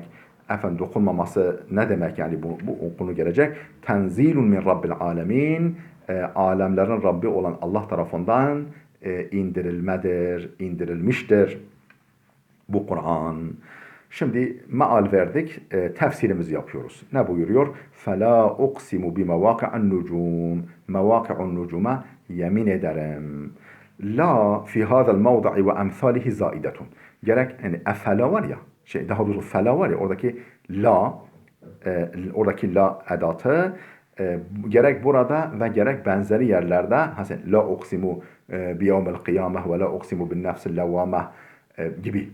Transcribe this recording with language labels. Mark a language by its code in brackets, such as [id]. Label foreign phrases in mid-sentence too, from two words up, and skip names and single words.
[tr] Dokunmaması ne demek? Yani bu konu gelecek. [ar] تنزيل من رب العالمين. [tr] Alemlerin Rabbi olan Allah tarafından indirilmiştir bu Kur'an. Şimdi meal verdik, tefsirimizi yapıyoruz. Ne buyuruyor? [ar] فَلَا أُقْسِمُ بِمَوَاقِعَ النُّجُومِ مَوَاقِعُ النُّجُوم'a [tr] yemin ederim. [ar] لا في هذا الموضع وأمثاله زائدة. [tr] Gerek yani efela var ya, daha doğrusu fela var ya, oradaki la edatı gerek burada ve gerek benzeri yerlerde [ar] لا أقسم بيوم القيامة ولا أقسم بالنفس اللوامة [tr] gibi.